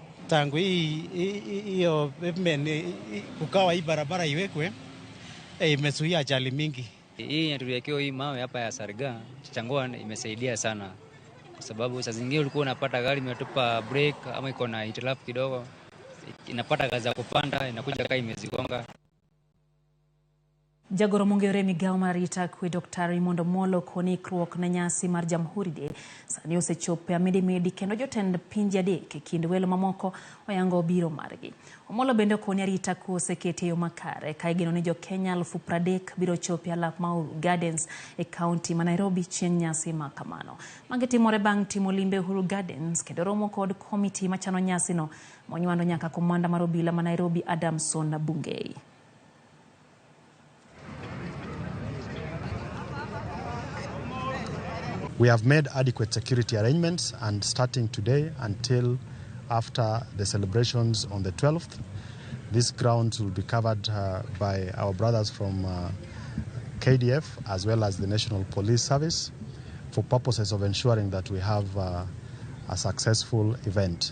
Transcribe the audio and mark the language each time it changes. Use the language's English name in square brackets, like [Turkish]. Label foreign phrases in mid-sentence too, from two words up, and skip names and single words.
[Swahili] Tangu hiyo kukawa hii barabara iwekwe imezuia ajali mingi. Hii tuliwekewa hii mawe hapa ya Sarga Changwan imesaidia sana, kwa sababu saa zingine ulikuwa unapata gari imetupa break ama iko na hitilafu kidogo, inapata gaza kupanda inakuja kama imezigonga. [Luo (Kenya and Tanzania)] Jagoro mongere migao marita kwe Dr. Raymond Omolo koni kruok na nyasi mar Jamhuri Day sani osechopo amedi kendo jotend pinje adek e kind welo mamoko oyango biro margi. Omolo bende koni arita kwe osekete yo makare ka igeno ni jo Kenya 30,000 biro chopo alap Mauru Gardens e kaunti ma Nairobi chieng' nyasi ma kamano. Magitimore bang' timo limbe Uhuru Gardens kendo romo kod komiti machano nyasi no monywando nyaka komanda mar obila ma Nairobi Adamson Bungei. [English] We have made adequate security arrangements, and starting today until after the celebrations on the 12th, these grounds will be covered by our brothers from KDF as well as the National Police Service for purposes of ensuring that we have a successful event.